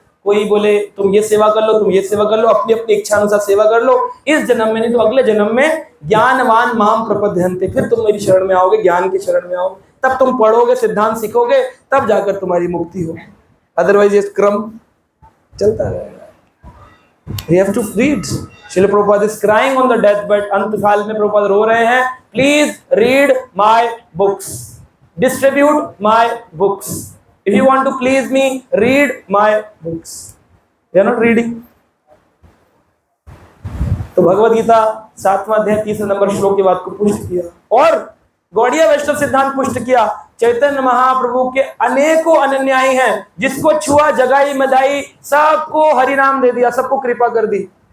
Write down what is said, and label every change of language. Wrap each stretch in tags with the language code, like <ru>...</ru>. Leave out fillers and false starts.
<hi>कोई बोले तुम ये सेवा कर लो, तुम ये सेवा कर लो, अपनी अपनी इच्छा अनुसार सेवा कर लो, इस जन्म में नहीं तो अगले जन्म में ज्ञानवान माम प्रपद्यन्ते, फिर तुम मेरी शरण में आओगे, ज्ञान की शरण में आओगे, तब तुम पढ़ोगे, सिद्धांत सीखोगे, तब जाकर तुम्हारी मुक्ति हो। अदरवाइज ये क्रम चलता रहेगा।</hi> <en>We have to read. Srila Prabhupada is crying on the deathbed,</en> <hi>अंतकाल में प्रभुपाद रो रहे हैं,</hi> <en>Please read my books, distribute my books. If you want to please me, read my books. They are not reading.</en> <hi>तो भगवद गीता 7वां अध्याय 30 नंबर श्लोक की बात को पुष्ट किया, और गौड़ीय वैष्णव सिद्धांत पुष्ट किया। चैतन्य महाप्रभु के अनेकों अनुयायी हैं, जिसको छुआ जगाई मदाई, सबको हरि नाम दे दिया, सबको कृपा कर दी।</hi>